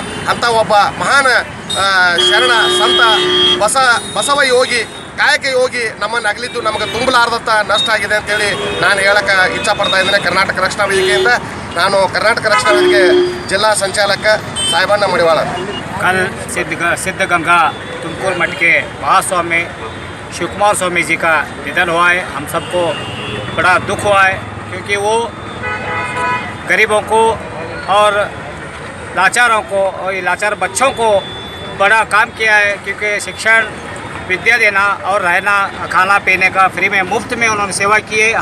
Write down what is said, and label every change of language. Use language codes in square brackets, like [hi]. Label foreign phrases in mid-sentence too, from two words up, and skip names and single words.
[kn] ಅಂಥ ಒಬ್ಬ ಮಹಾನ್ ಶರಣ ಸಂತ ಬಸವ ಯೋಗಿ ಕಾಯಕ ಯೋಗಿ ನಮ್ಮನ್ನು ಅಗಲಿದ್ದು ನಮಗೆ ತುಂಬಲಾರ್ದಂಥ ನಷ್ಟ ಆಗಿದೆ ಅಂತೇಳಿ ನಾನು ಹೇಳಕ್ಕೆ ಇಚ್ಛಪಡ್ತಾ ಇದ್ದೇನೆ। ಕರ್ನಾಟಕ ರಕ್ಷಣಾ ವೇದಿಕೆಯಿಂದ ನಾನು ಕರ್ನಾಟಕ ರಕ್ಷಣಾ ವೇದಿಕೆ ಜಿಲ್ಲಾ ಸಂಚಾಲಕ ಸಾಹೇಬಣ್ಣ ಮಡಿವಾಳ। [hi] कल सिद्धगंगा तुमकुर मठ के महास्वामी शिवकुमार स्वामी जी का निधन हुआ है। हम सबको बड़ा दुख हुआ है क्योंकि वो गरीबों को और लाचारों को और लाचार बच्चों को बड़ा काम किया है क्योंकि शिक्षण विद्या देना और रहना खाना पीने का फ्री में मुफ्त में उन्होंने सेवा की है।